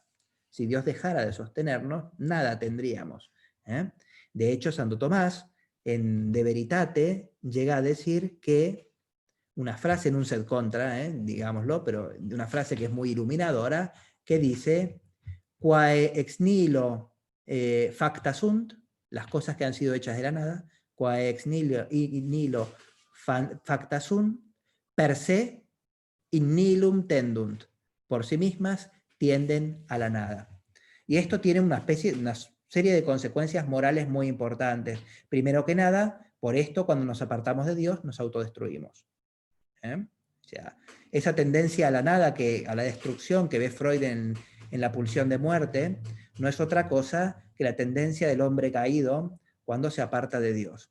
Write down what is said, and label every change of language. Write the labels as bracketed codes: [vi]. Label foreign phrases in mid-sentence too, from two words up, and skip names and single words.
[es] Si Dios dejara de sostenernos, nada tendríamos. De hecho, Santo Tomás, en De Veritate, llega a decir que una frase en un [la] sed contra, [es] digámoslo, pero una frase que es muy iluminadora, que dice: [la] quae ex nihilo facta sunt, [es] las cosas que han sido hechas de la nada, [la] quae ex nihilo facta sunt, per se in nihilum tendunt, [es] por sí mismas tienden a la nada. Y esto tiene una serie de consecuencias morales muy importantes. Primero que nada, por esto, cuando nos apartamos de Dios, nos autodestruimos. O sea, esa tendencia a la nada, a la destrucción que ve Freud en en la pulsión de muerte, no es otra cosa que la tendencia del hombre caído cuando se aparta de Dios.